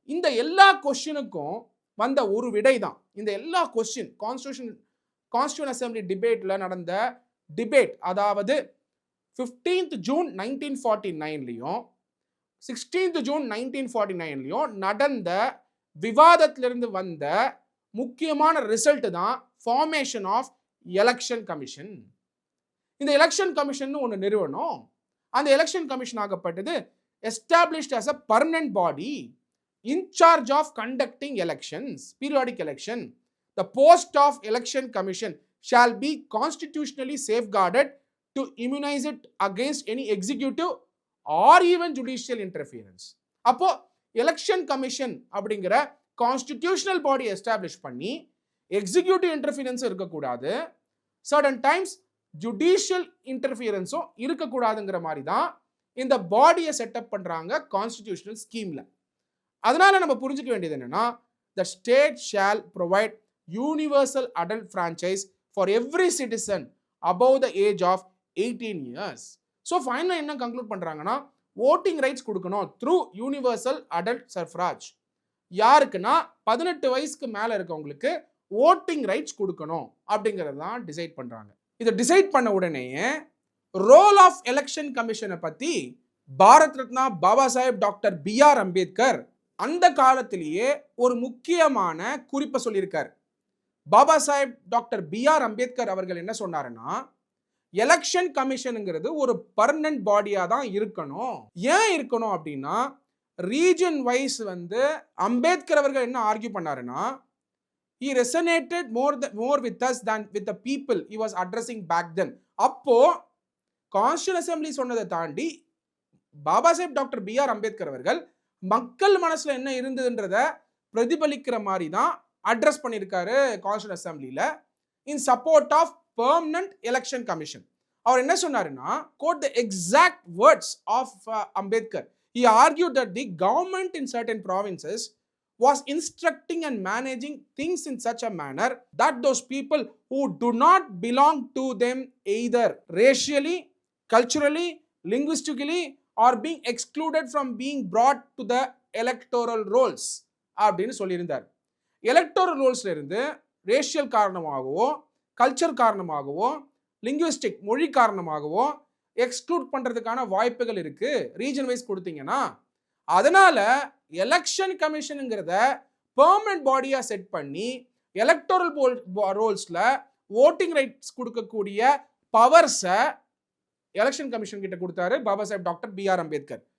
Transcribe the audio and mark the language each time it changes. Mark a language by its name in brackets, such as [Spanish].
[Tamil] இந்த எல்லா கொஸ்டினுக்கும் வந்த ஒரு விடை தான் இந்த எல்லா கொஸ்டின் கான்ஸ்டிடியூஷன் அசெம்பிளி டிபேட்ல நடந்த டிபேட், அதாவது 15th ஜூன் 1949லையும் 16th ஜூன் 1949லையும் நடந்த விவாதத்திலிருந்து வந்த முக்கியமான ரிசல்ட் தான் ஃபார்மேஷன் ஆஃப் எலெக்ஷன் கமிஷன். இந்த எலெக்ஷன் கமிஷன் ஒன்று நிறுவனம். அந்த election commission ஆகப்பட்டது established [English] as a permanent body in charge of conducting elections, periodic election. The post of election commission shall be constitutionally safeguarded to immunize it against any executive or even judicial interference. [Tamil] அப்போ election commission அப்படிங்கிற constitutional பாடி establish பண்ணி executive interference இருக்கக்கூடாது, certain times judicial இன்டர்ஃபியரன்ஸும் இருக்கக்கூடாதுங்கிற மாதிரி தான் இந்த பாடியை setup பண்றாங்க constitutional ஸ்கீம்ல. அதனால நம்ம புரிஞ்சுக்க வேண்டியது என்னன்னா, [English] the state shall provide universal adult franchise for every citizen above the age of 18 years. [Tamil] So ஃபைனலாக என்ன கன்க்ளூட் பண்ணுறாங்கன்னா, ஓட்டிங் ரைட்ஸ் கொடுக்கணும் த்ரூ யூனிவர்சல் அடல்ட் சஃப்ராஜ். யாருக்குன்னா 18 வயசுக்கு மேலே இருக்கவங்களுக்கு ஓட்டிங் ரைட்ஸ் கொடுக்கணும் அப்படிங்கிறது தான் டிசைட் பண்ணுறாங்க. இதை டிசைட் பண்ண உடனேயே ரோல் ஆஃப் எலெக்ஷன் கமிஷனை பற்றி பாரத் ரத்னா பாபா சாஹேப் டாக்டர் பிஆர் அம்பேத்கர் அந்த காலத்திலேயே ஒரு முக்கியமான குறிப்பை சொல்லியிருக்கார். பாபா சாஹேப் டாக்டர் பிஆர் அம்பேத்கர் அவர்கள் என்ன சொன்னாருன்னா, எலெக்ஷன் கமிஷனுங்கிறது ஒரு பர்மனன்ட் பாடியா தான் இருக்கணும். ஏன் இருக்கணும் அப்படின்னா, ரீஜன் வைஸ் வந்து அம்பேத்கர் அவர்கள் என்ன ஆர்கியூ பண்ணாருன்னா, [English] he resonated more with us than with the people he was addressing back then. [Tamil] அப்போ கான்ஸ்டிடியூஷன் அசெம்பிளி சொன்னதை தாண்டி பாபா சாஹேப் டாக்டர் பிஆர் அம்பேத்கர் அவர்கள் மக்கள் மனசுல என்ன இருந்ததுன்றத பிரதிபலிக்கிற மாதிரி தான் அட்ரஸ் பண்ணியிருக்காரு constitution அசெம்பிளியில in support of permanent election commission. அவர் என்ன சொன்னாருன்னா, [English] Quote the exact words of Ambedkar. He argued that the government in certain provinces was instructing and managing things in such a manner that those people who do not belong to them either racially, culturally, linguistically are being excluded from being brought to the electoral rolls [Tamil] அப்படின்னு சொல்லியிருந்தார். Electoral ரோல்ஸ்ல இருந்து racial காரணமாகவோ, culture காரணமாகவோ, linguistic மொழி காரணமாகவோ exclude பண்றதுக்கான வாய்ப்புகள் இருக்கு ரீஜன் வைஸ் கொடுத்தீங்கன்னா. அதனால எலெக்ஷன் கமிஷனுங்கிறத பெர்மனன்ட் பாடியா செட் பண்ணி எலக்டோரல் ரோல்ஸ்ல ஓட்டிங் ரைட்ஸ் கொடுக்கக்கூடிய பவர்ஸை எலெக்ஷன் கமிஷன் கிட்ட கொடுத்தாரு பாபா சாஹேப் டாக்டர் பிஆர் அம்பேத்கர்.